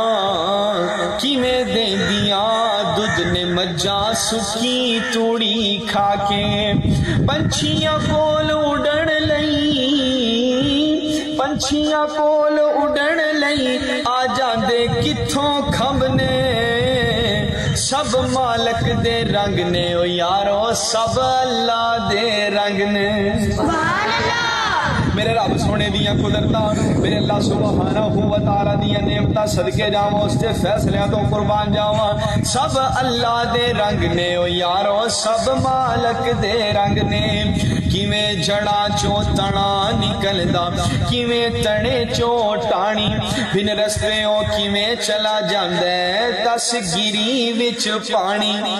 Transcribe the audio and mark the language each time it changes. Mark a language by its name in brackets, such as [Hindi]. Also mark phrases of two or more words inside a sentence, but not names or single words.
[Punjabi] ਦੁੱਧ ਨੇ ਮੱਝਾਂ ਸੁੱਕੀ ਤੂੜੀ ਖਾ ਕੇ, ਪੰਛੀਆਂ ਕੋਲ ਉਡਣ ਲਈ, ਪੰਛੀਆਂ ਕੋਲ ਉਡਣ ਲਈ ਆ ਜਾਂਦੇ ਕਿੱਥੋਂ ਖੰਭ ਨੇ, ਸਭ ਮਾਲਕ ਦੇ ਰੰਗ ਨੇ ਓ ਯਾਰੋ, ਸਭ ਅੱਲਾ ਦੇ ਰੰਗ ਨੇ। ਮੇਰੇ ਰੱਬ ਸੋਹਣੇ ਦੀਆਂ ਕੁਦਰਤਾਂ, ਮੇਰੇ ਅੱਲਾ [Arabic] سبحانه وتعالى [Punjabi] ਦੀਆਂ ਨੇਮਤਾਂ ਸਦਕੇ ਜਾਵਾਂ, ਉਸਕੇ ਫ਼ੈਸਲਿਆਂ ਤੋਂ ਕੁਰਬਾਨ ਜਾਵਾਂ, ਸਭ ਅੱਲਾ ਦੇ ਰੰਗ ਨੇ ਓ ਯਾਰੋ, ਸਭ ਮਾਲਕ ਦੇ ਰੰਗ ਨੇ। ਕਿਵੇਂ ਜੜ੍ਹਾਂ ਚੋਂ ਤਣਾ ਨਿਕਲਦਾ, ਕਿਵੇਂ ਤਣੇ ਚੋਂ ਟਾਹਣੀ, ਬਿਨ ਰਸਤੇ ਓ ਕਿਵੇਂ ਚਲਾ ਜਾਂਦਾ ਹੈ 10 ਗਿਰੀ ਵਿਚ ਪਾਣੀ।